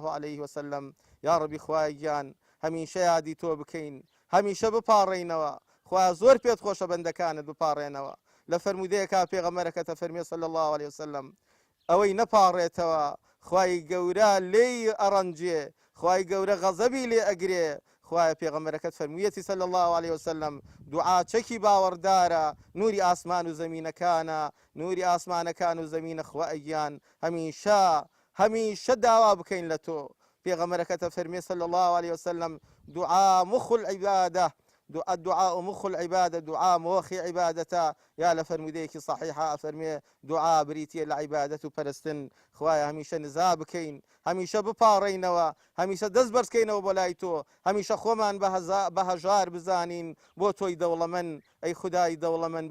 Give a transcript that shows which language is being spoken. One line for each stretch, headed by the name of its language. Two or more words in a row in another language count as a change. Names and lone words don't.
Arabic: عليه وسلم
Central Kurdish: یا ڕەبی خوای گیان هەمیشە یادی تۆ بکەین هەمیشە بپاڕێینەوە خوایە زۆر پێت خۆشە بەندەکانت بپاڕێنەوە لە فەرمودەیەکا پێغەمبەرەکەتە فەرمێ
Arabic: صلی الله عليه وسلم
Central Kurdish: ئەوەی نەپاڕێتەوە خوای گەورە لێی ئەڕەنجێ خوای گەورە غەزەبی لێ ئەگرێ خوایە پێغەمبەرەکەت فەرموویەتی
Arabic: صلی الله عليه وسلم
Central Kurdish: دوعا چەکی باوەڕدارە نوری ئاسمان و زەمینەکانە نوری ئاسمانەکان و زەمینە خوای گیان هەمیشە داوا بکەین لە تۆ پێغەمبەرەکەتە فەرمێ
Arabic: صلی الله عليه وسلم دعاء مخ العبادة الدعاء مخ العبادة
Central Kurdish: دعاء مۆخی عیبادەتە یا لە فەرمودەیەکی صحیحە فەرمێ دعا بریتیە لە عیبادەت و پەرستن خوایە هەمیشە نزا بکەین هەمیشە بپاڕێینەوە هەمیشە دەست بەرزکەینەوە بۆ لای تۆ هەمیشە خۆمان بە هەژار بزانین بۆ تۆی دەوڵەمەند ئەی خودای دەوڵەمەند